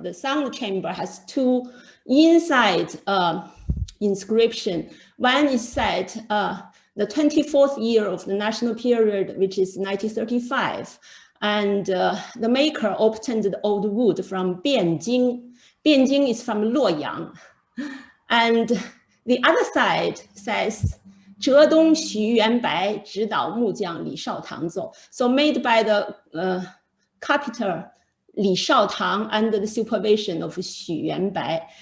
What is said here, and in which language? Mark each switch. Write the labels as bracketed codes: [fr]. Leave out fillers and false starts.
[en] The sound chamber has 2 inside inscription. one is set the 24th year of the national period, which is 1935. And the maker obtained the old wood from Bianjing. Bianjing is from Luoyang. And the other side says, [zh] 浙东徐元白指导木匠李绍堂奏. [en] So made by the carpenter Li Shaotang under the supervision of Xu Yuanbai.